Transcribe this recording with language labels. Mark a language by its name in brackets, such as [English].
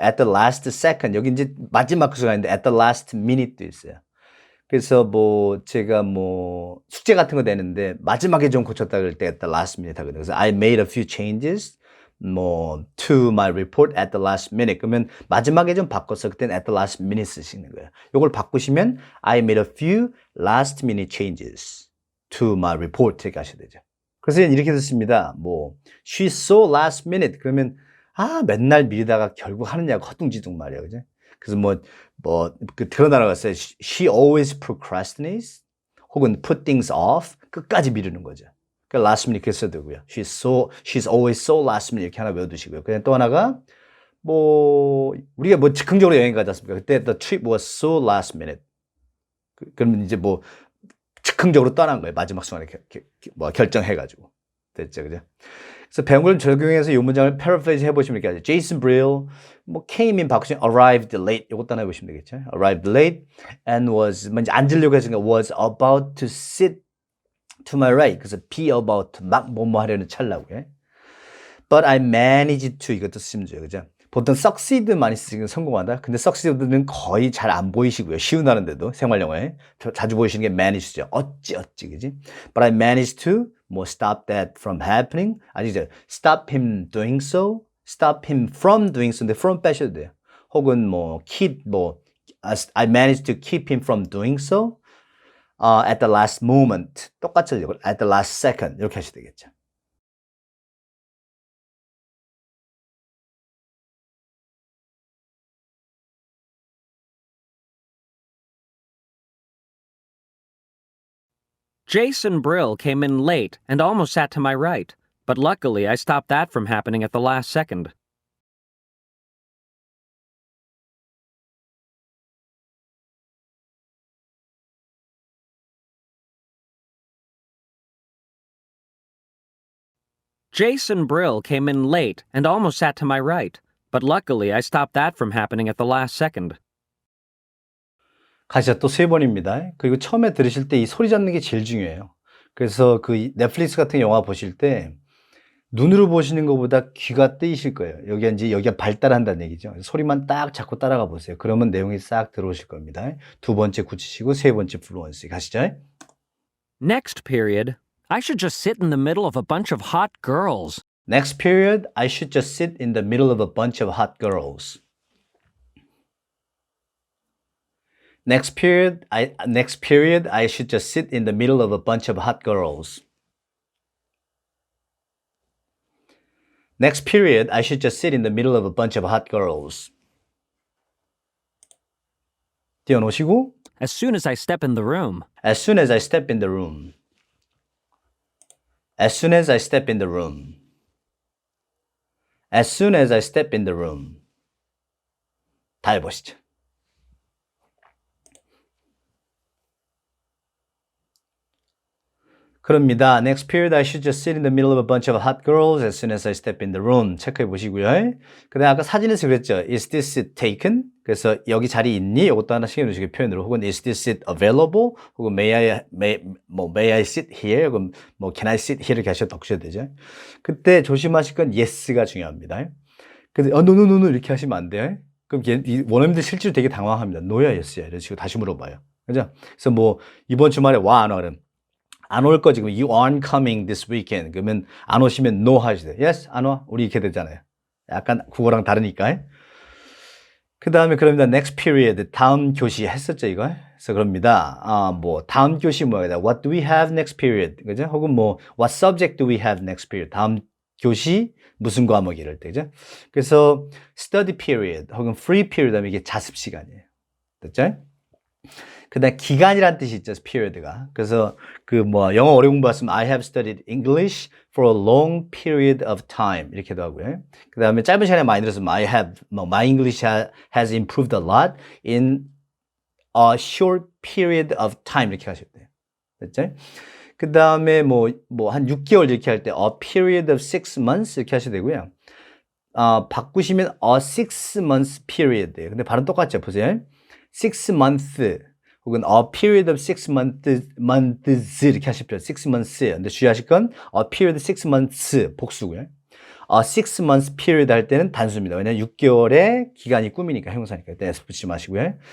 [English] at the last second. [Korean] 여기 이제 마지막 순간인데 [English] at the last minute도 있어요. [Korean] 그래서 뭐 제가 뭐 숙제 같은 거 되는데 마지막에 좀 고쳤다 그럴 때 [English] at the last minute [Korean] 하거든요. [English] 그래서 I made a few changes 뭐 to my report at the last minute. [Korean] 그러면 마지막에 좀 바꿔서 그때는 [English] at the last minute [Korean] 쓰시는 거예요. 이걸 바꾸시면 [English] I made a few last minute changes to my report [Korean] 이렇게 하셔야 되죠. 그래서 이렇게 됐습니다. 뭐 [English] she's so last minute [Korean] 그러면 맨날 미리다가 결국 하느냐고 허둥지둥 말이야, 그죠? 그래서 드러나라고 했어요. [English] She always procrastinates 혹은 put things off [Korean] 끝까지 미루는 거죠. 그러니까 last minute 그렇게 써도 되고요. [English] She's always so last minute [Korean] 이렇게 하나 외워두시고요. 그냥 또 하나가 우리가 즉흥적으로 여행 가지 않습니까? [English] 그때 the trip was so last minute. [Korean] 그러면 이제 즉흥적으로 떠난 거예요. 마지막 순간에 결정해가지고. 됐죠, 그죠? 그래서 배운 걸 적용해서 이 문장을 paraphrase 해보시면 이렇게 하죠. [English] Jason Brill, came in [Korean] 바꾸시면 [English] arrived late. [Korean] 이것도 하나 해보시면 되겠죠? [English] Arrived late and was, [Korean] 이제 앉으려고 했으니까 [English] was about to sit to my right. 그래서 be about, [Korean] 막 뭐뭐 하려는 찰나고요. [English] But I managed to [Korean] 이것도 쓰시면 돼요. 그죠? 보통 succeed 많이 쓰시면 성공하다. 근데 succeed는 거의 잘 안 보이시고요. 쉬운 하는데도 생활 영어에 자주 보이시는 게 manage죠. 어찌 그지? [English] But I managed to 뭐 stop that from happening. [Korean] 아니죠. [English] Stop him doing so. Stop him from doing so. 근데 from [Korean] 빼셔도 돼요. [English] 혹은 뭐 keep 뭐 I managed to keep him from doing so. At the last moment. [Korean] 똑같이 하려고 at the last second 이렇게 하셔야 되겠죠. [English] Jason Brill came in late and almost sat to my right, but luckily I stopped that from happening at the last second. Jason Brill came in late and almost sat to my right, but luckily I stopped that from happening at the last second. [Korean] 가시죠. 또 3번입니다. 그리고 처음에 들으실 때 이 소리 잡는 게 제일 중요해요. 그래서 그 넷플릭스 같은 영화 보실 때 눈으로 보시는 것보다 귀가 뜨이실 거예요. 여기가 발달한다는 얘기죠. 소리만 딱 잡고 따라가 보세요. 그러면 내용이 싹 들어오실 겁니다. 2번째 굳히시고 3번째 플루언시 가시죠. [English] Next period, I should just sit in the middle of a bunch of hot girls. Next period, I should just sit in the middle of a bunch of hot girls. Next period, I should just sit in the middle of a bunch of hot girls. Next period, I should just sit in the middle of a bunch of hot girls. [Korean] 띄워놓으시고 [English] As soon as I step in the room. As soon as I step in the room. As soon as I step in the room. As soon as I step in the room. [Korean] 다 해보시죠. 그럽니다. [English] Next period, I should just sit in the middle of a bunch of hot girls as soon as I step in the room. [Korean] 체크해 보시고요. 그 다음에 아까 사진에서 그랬죠. [English] Is this seat taken? [Korean] 그래서 여기 자리 있니? 이것도 하나 신경 쓰시고 표현으로. [English] 혹은 is this seat available? 혹은 may I sit here? 혹은 뭐 can I sit here? [Korean] 이렇게 하셔도 되죠. 그때 조심하실 건 yes가 중요합니다. 그래서 no 이렇게 하시면 안 돼요. 그럼 원어민들 실제로 되게 당황합니다. no야 yes야 이런 식으로 다시 물어봐요. 그죠? 그래서 뭐 이번 주말에 와 안 와? 그럼 안 올 거지. [English] 그럼 you aren't coming this weekend. [Korean] 그러면 안 오시면 no 하시죠. Yes, 안 와. 우리 이렇게 되잖아요. 약간 국어랑 다르니까. 그 다음에 그럽니다. Next period. 다음 교시 했었죠, 이거. 그래서 그럽니다. 뭐 다음 교시 뭐야? [English] What do we have next period? [Korean] 그죠? [English] 혹은 뭐 What subject do we have next period? [Korean] 다음 교시 무슨 과목 이럴 때, 그죠? 그래서 study period 혹은 free period 하면 이게 자습 시간이에요. 됐죠? 그 다음에 기간이란 뜻이 있죠, period가. 그래서 그 뭐 영어 오래 공부했으면 [English] I have studied English for a long period of time [Korean] 이렇게도 하고요. 그 다음에 짧은 시간에 많이 들었으면 [English] my English has improved a lot in a short period of time [Korean] 이렇게 하셔도 돼요. 됐죠? 그 다음에 뭐 한 6개월 이렇게 할 때 [English] a period of 6 months [Korean] 이렇게 하셔도 되고요. 바꾸시면 [English] a 6 months period예요. [Korean] 근데 발음 똑같죠? 보세요. [English] 6 month 혹은 a period of 6 months [Korean] 이렇게 하십시오. [English] 6 months. [Korean] 근데 주의하실 건 [English] a period 6 months [Korean] 복수고요. [English] a 6 months period [Korean] 할 때는 단수입니다. 왜냐하면 6개월의 기간이 꿈이니까 형용사니까. 일단 S 붙이지 마시고요.